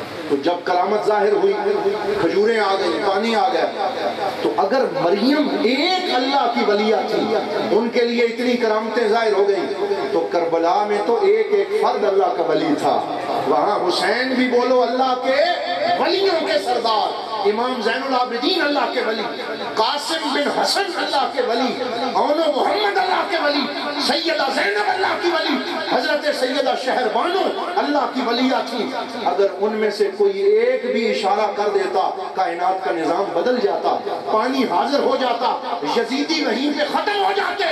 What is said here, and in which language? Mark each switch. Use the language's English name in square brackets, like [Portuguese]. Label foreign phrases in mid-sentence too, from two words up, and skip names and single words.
[Urdu] تو جب کرامت ظاہر ہوئی، کھجوریں آ گئی، پانی آ گیا، تو اگر مریم ایک اللہ کی ولیہ تھی، ان کے لیے اتنی کرامتیں ظاہر ہو گئی، تو کربلا میں تو ایک ایک فرد اللہ کا ولی تھا۔ وہاں حسین بھی بولو اللہ کے ولیوں کے سردار، امام زین العابدین اللہ کے ولی، قاسم بن حسن اللہ کے ولی، اون و محمد اللہ کے ولی، سیدہ زینب اللہ کی ولی، حضرت سیدہ شہر بانو اللہ کی ولیہ تھی۔ اگر ان میں سے کوئی ایک بھی اشارہ کر دیتا، کائنات کا نظام بدل جاتا، پانی حاضر ہو جاتا، یزیدی وہیں پہ ختم ہو جاتے۔